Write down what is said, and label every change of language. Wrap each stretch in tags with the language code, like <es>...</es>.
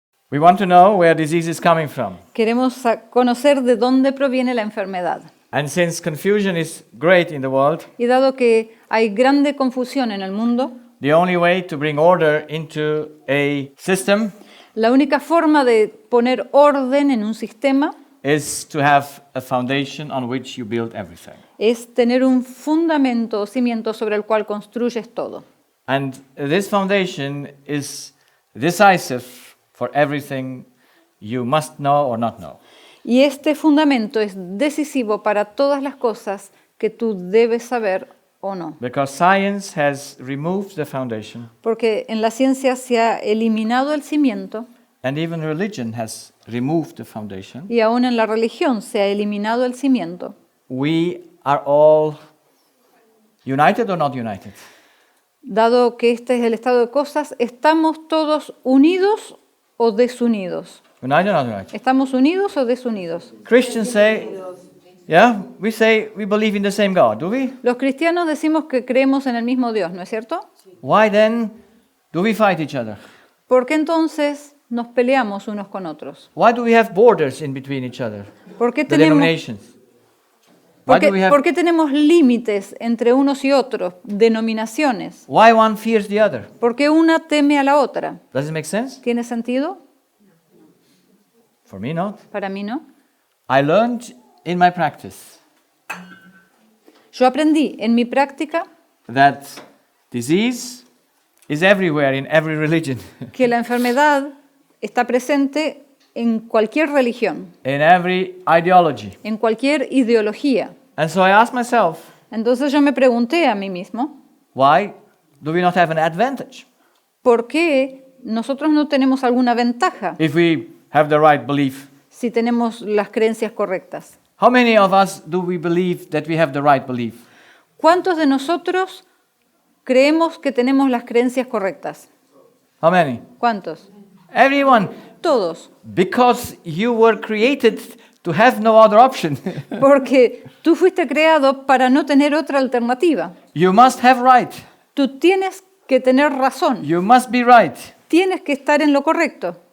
<en>We want to know where disease is coming from.</en> <es>Queremos conocer de dónde proviene la enfermedad.</es> <en>And since confusion is great in the world,</en> <es>Y dado que hay grande confusión en el mundo,</es> <en>the only way to bring order into a system</en> <es>la única forma de poner orden en un sistema</es> <en>is to have a foundation on which you build everything.</en> <es>es tener un fundamento o cimiento sobre el cual construyes todo.</es> <en>And this foundation is decisive for everything you must know or not know.</en> <es>Y este fundamento es decisivo para todas las cosas que tú debes saber o no.</es> <en>Because science has removed the foundation,</en> <es>Porque en la ciencia se ha eliminado el cimiento</es> <en>and even religion has removed the foundation.</en> <es>y aún en la religión se ha eliminado el cimiento.</es> <en>We are all united or not united?</en> <es>Dado que este es el estado de cosas, ¿estamos todos unidos o desunidos?</es> <en>United or not united?</en> <es>¿Estamos unidos o desunidos?</es> <en>Christians say, yeah, we say we believe in the same God, do we?</en> <es>Los cristianos decimos que creemos en el mismo Dios, ¿no es cierto?</es> <en>Why then do we fight each other?</en> <es>¿Por qué entonces nos peleamos unos con otros?</es> <en>Why do we have borders in between each other?</en> <es>¿Por qué</es> <en>The</en> <es>tenemos,</es> <en>denominations. Why do we have?</en> <es>por qué tenemos límites entre unos y otros, denominaciones?</es> <en>Why one fears the other?</en> <es>¿Por qué una teme a la otra?</es> <en>Does it make sense?</en> <es>¿Tiene sentido?</es> <en>For me, not.</en> <es>Para mí no.</es> <en>I learned in my practice</en> <es>Yo aprendí en mi práctica</es> <en>that disease is everywhere in every religion,</en> <es>que la enfermedad está presente en cualquier religión,</es> <en>in every ideology.</en> <es>en cualquier ideología.</es> <en>And so I asked myself,</en> <es>Entonces yo me pregunté a mí mismo,</es> <en>why do we not have an advantage</en> <es>¿por qué nosotros no tenemos alguna ventaja</es> <en>if we have the right belief?</en> <es>si tenemos las creencias correctas?</es> <en>How many of us do we believe that we have the right belief?</en> <es>¿Cuántos de nosotros creemos que tenemos las creencias correctas?</es> <en>How many?</en> <es>¿Cuántos?</es> <en>Everyone.</en> <es>Todos.</es> <en>Because you were created to have no other option.</en> <es>Porque tú fuiste creado para no tener otra alternativa.</es> <en>You must have right.</en> <es>Tú tienes que tener razón.</es> <en>You must be right.</en> <es>Tienes que estar en lo correcto.</es>